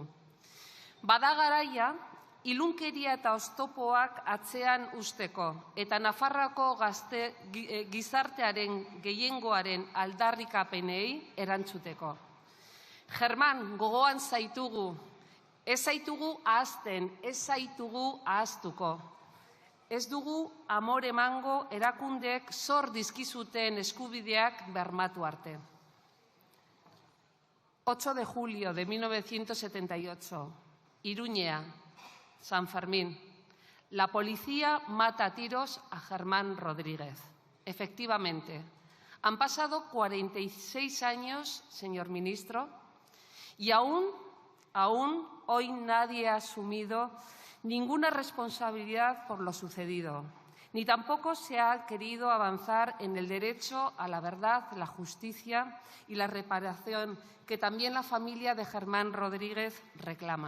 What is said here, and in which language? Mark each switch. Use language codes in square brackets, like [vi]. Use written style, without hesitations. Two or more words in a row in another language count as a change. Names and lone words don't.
[eu] Bada garaia, ilunkeria eta oztopoak atzean usteko eta Nafarroako gizartearen gehiengoaren aldarrikapenei erantzuteko. Germán, gogoan zaitugu, ez zaitugu ahazten, ez zaitugu ahaztuko. Ez dugu amor emango erakundeek zor dizkizuten eskubideak bermatu arte. [es] 8 de julio de 1978, Iruña, San Fermín. La policía mata a tiros a Germán Rodríguez. Efectivamente, han pasado 46 años, señor ministro, y aún hoy nadie ha asumido ninguna responsabilidad por lo sucedido, ni tampoco se ha querido avanzar en el derecho a la verdad, la justicia y la reparación que también la familia de Germán Rodríguez reclama.